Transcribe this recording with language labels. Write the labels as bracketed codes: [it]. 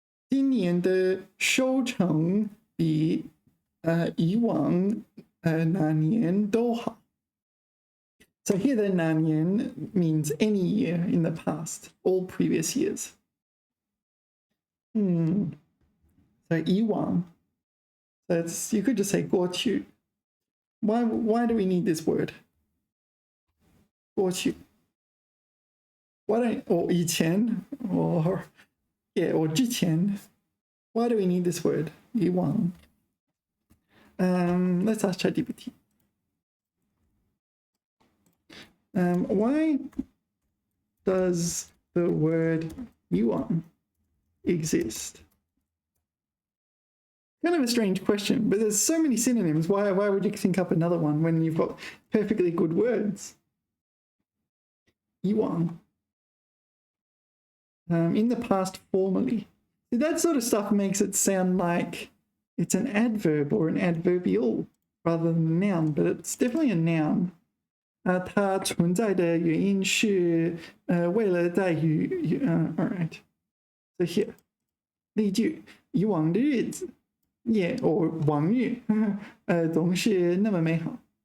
[zh] 今年的收成比以往哪年都好. [en] So here the 哪年 means any year in the past, all previous years. So 以往.So you could just say 过去. Why do we need this word? 过去. Or 以前 or之前.Why do we need this word? 以往. Let's ask ChatGPT. Why does the word 以往 exist? Kind of a strange question, but there's so many synonyms. Why would you think up another one when you've got perfectly good words? [zh] 以往. [en] In the past formally. See, that sort of stuff makes it sound like it's an adverb or an adverbial rather than a noun, but it's definitely a noun. [zh] 它存在的原因是为了在 [en] all right. So here, [zh] 例句以往的日子 yeah, or 往日总是那么美好.